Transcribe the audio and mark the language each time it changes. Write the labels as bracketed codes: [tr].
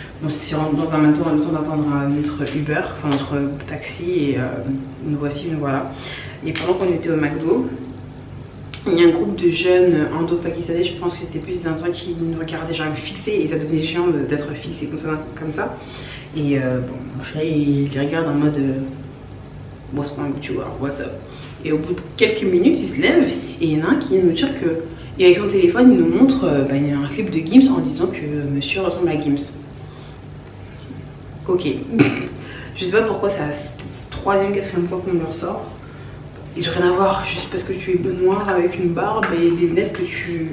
[fr] On s'est rendu dans un McDo, le temps d'attendre notre Uber, enfin notre taxi, et nous voilà. Et pendant qu'on était au McDo, il y a un groupe de jeunes indo-pakistanais, je pense que c'était plus des Indiens qui nous regardaient, genre fixés, et ça devenait chiant d'être fixé comme ça. Et mon chéri il regarde en mode [en] what's wrong with you, what's up? [fr] Et au bout de quelques minutes, il se lève et il y en a un qui vient nous dire que, et avec son téléphone, il nous montre il y a un clip de Gims en disant que monsieur ressemble à Gims. Ok, je sais pas pourquoi c'est la 3e, 4e fois qu'on me le ressort. Ils ont rien à voir, juste parce que tu es noir avec une barbe et des lunettes que tu...